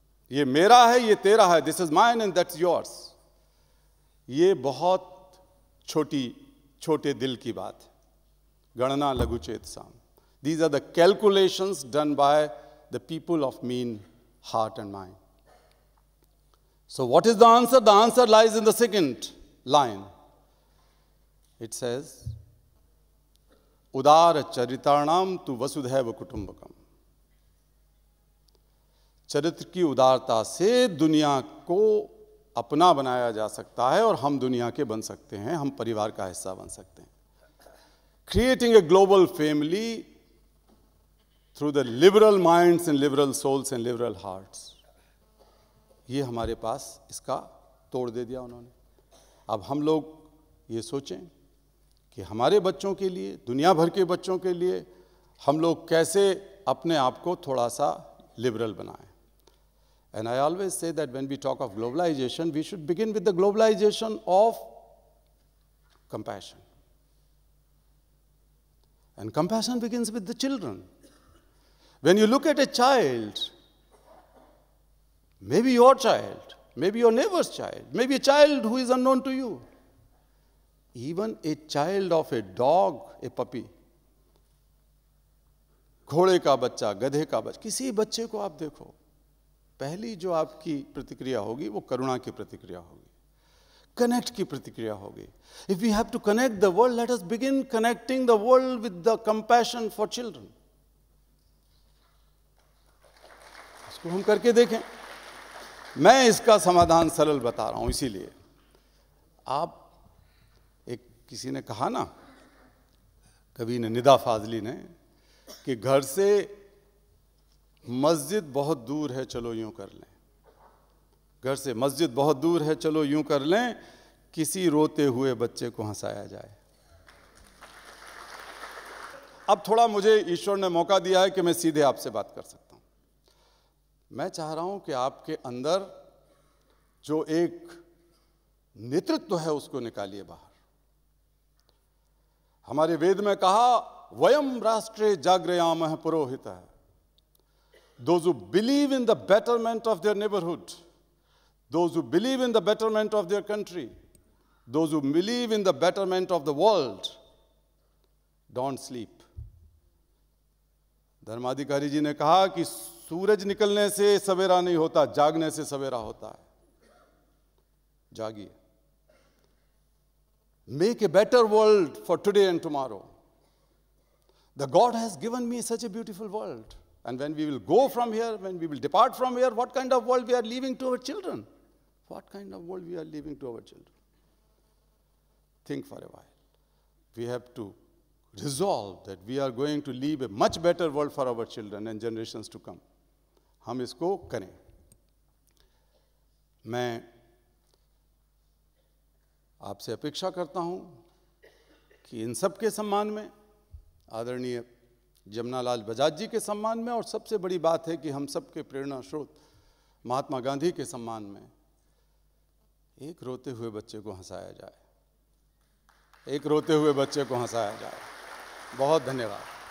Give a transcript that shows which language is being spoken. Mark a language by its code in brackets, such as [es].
[hi] ये मेरा है, ये तेरा है, [en] This is mine and that's yours. [hi] ये बहुत छोटे दिल की बात है। [sa] गणना लघु चेतसाम, [en] These are the calculations done by the people of mean heart and mind. So what is the answer? The answer lies in the second line. It says, [hi] उदार चरिताणाम तु वसुधैव कुटुंबकम. चरित्र की उदारता से दुनिया को अपना बनाया जा सकता है और हम दुनिया के बन सकते हैं, हम परिवार का हिस्सा बन सकते हैं. [en] Creating a global family through the liberal minds and liberal souls and liberal hearts. [hi] ये हमारे पास इसका तोड़ दे दिया उन्होंने. अब हम लोग ये सोचें कि हमारे बच्चों के लिए, दुनिया भर के बच्चों के लिए हम लोग कैसे अपने आप को थोड़ा सा लिबरल बनाएं. [en] And I always say that when we talk of globalization, we should begin with the globalization of compassion. And compassion begins with the children. When you look at a child, maybe your child, maybe your neighbor's child, maybe a child who is unknown to you, even a child of a dog, a puppy, [hi] घोड़े का बच्चा, गधे का बच्चा, किसी बच्चे को आप देखो, पहली जो आपकी प्रतिक्रिया होगी [en] वो करुणा की प्रतिक्रिया होगी, कनेक्ट की प्रतिक्रिया होगी. If we have to connect the world, let us begin connecting the world with the compassion for children. [hi] इसको हम करके देखें. मैं इसका समाधान सरल बता रहा हूं. इसीलिए आप, एक किसी ने कहा ना, कवि ने, निदा फाजली ने, कि घर से मस्जिद बहुत दूर है, चलो यूं कर लें। घर से मस्जिद बहुत दूर है, चलो यूं कर लें, किसी रोते हुए बच्चे को हंसाया जाए। अब थोड़ा मुझे ईश्वर ने मौका दिया है कि मैं सीधे आपसे बात कर सकता हूं। मैं चाह रहा हूं कि आपके अंदर जो एक नेतृत्व है उसको निकालिए बाहर। हमारे वेद में कहा, [sa] वयम राष्ट्रे जागृयामः पुरोहितः। [en] Those who believe in the betterment of their neighborhood, those who believe in the betterment of their country, those who believe in the betterment of the world, don't sleep. [hi] Dharmadhikari जी ने कहा कि सूरज निकलने से सवेरा नहीं होता, जागने से सवेरा होता है। जागिए। [en] Make a better world for today and tomorrow. The God has given me such a beautiful world. And when we will go from here, when we will depart from here, what kind of world we are leaving to our children? What kind of world we are leaving to our children? Think for a while. We have to resolve that we are going to leave a much better world for our children and generations to come. [hi] हम इसको करें। मैं आपसे अपेक्षा करता हूं कि इन सब के सम्मान में, आदरणीय जमनालाल बजाज जी के सम्मान में, और सबसे बड़ी बात है कि हम सब के प्रेरणा स्रोत महात्मा गांधी के सम्मान में, एक रोते हुए बच्चे को हंसाया जाए। एक रोते हुए बच्चे को हंसाया जाए। बहुत धन्यवाद।